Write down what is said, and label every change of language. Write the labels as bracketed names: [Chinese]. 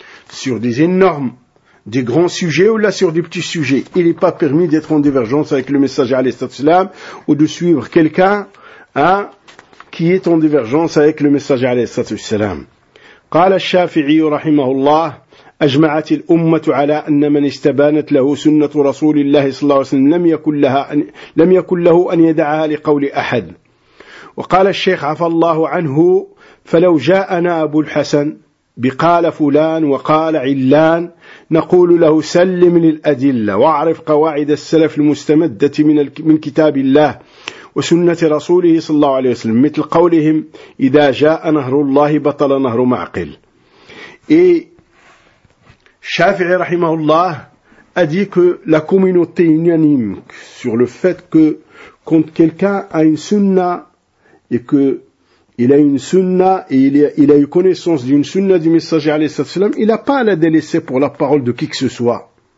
[French] sur des énormes, des grands sujets ou là sur des petits sujets, il n'est pas permis d'être en divergence avec le messager alayhi salatu wassalam ou de suivre quelqu'un qui est en divergence avec le messager alayhi salatu wassalam. [Arabic] قال الشافعي رحمه الله أجمعت الأمة على أن من استبانت له سنة رسول الله صلى الله عليه وسلم لم يكن له أن يدعها لقول أحد. وقال الشيخ عفى الله عنه: فلو جاءنا أبو الحسن بقال فلان وقال علان نقول له سلم للأدلة واعرف قواعد السلف المستمدة من كتاب الله وسنة رسوله صلى الله عليه وسلم، مثل قولهم: إذا جاء نهر الله بطل نهر معقل. [French] الشافعي رحمه الله a dit que la communauté unanime sur le fait que quand quelqu'un a une sunna et que il a une sunna et il a eu connaissance d'une sunna du messager alayhi salatu wasalam, il n'a pas à la délaisser pour la parole de qui que ce soit.